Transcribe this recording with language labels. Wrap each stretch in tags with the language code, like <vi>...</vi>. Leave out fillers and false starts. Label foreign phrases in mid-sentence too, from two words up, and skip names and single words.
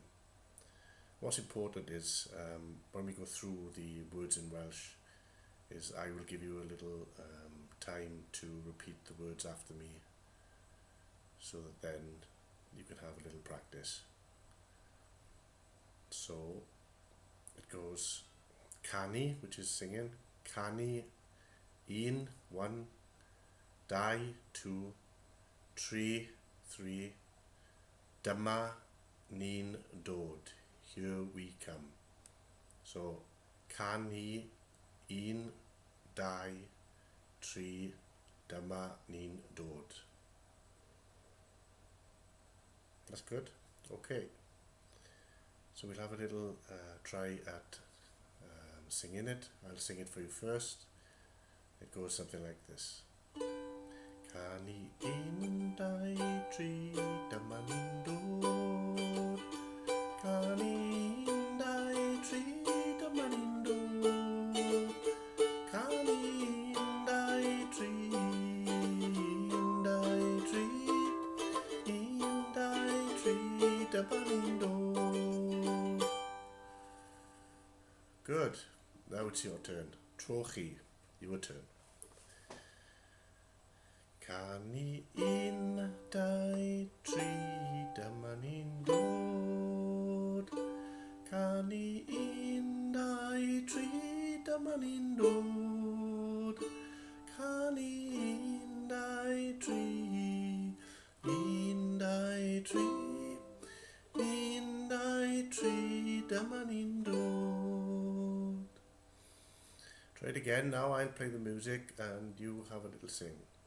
<en>What's important is when we go through the words in Welsh, is I will give you a little time to repeat the words after me, so that then you can have a little practice. So it goes canu, which is singing,</en> <cy>canu, un, 1, dau, 2, tri, 3, dyma ni'n dod,</cy> <en>here we come.</en> <cy>So canu, un, dau, tri, dyma ni'n dod.</cy> <en>That's good. Okay. So we'll have a little try at singing it. I'll sing it for you first. It goes something like this.</en> <cy>Canu un, dau, tri, dyma ni'n dod. Canu un, dau, tri, dyma ni'n dod. Canu un, dau, tri, un, dau, tri, un, dau, tri, dyma ni'n dod.</cy> <en>Good. Now it's your turn.</en> <cy>Tro chi.</cy> <en>Your turn.</en> <cy>Canu un, dau, tri, dyma ni'n dod. Canu un, dau, tri, dyma ni'n dod. Canu un, dau, tri, un, dau, tri, un, dau, tri, dyma ni'n dod.</cy> <en>Try it again. Now I'll play the music and you have a little sing.</en>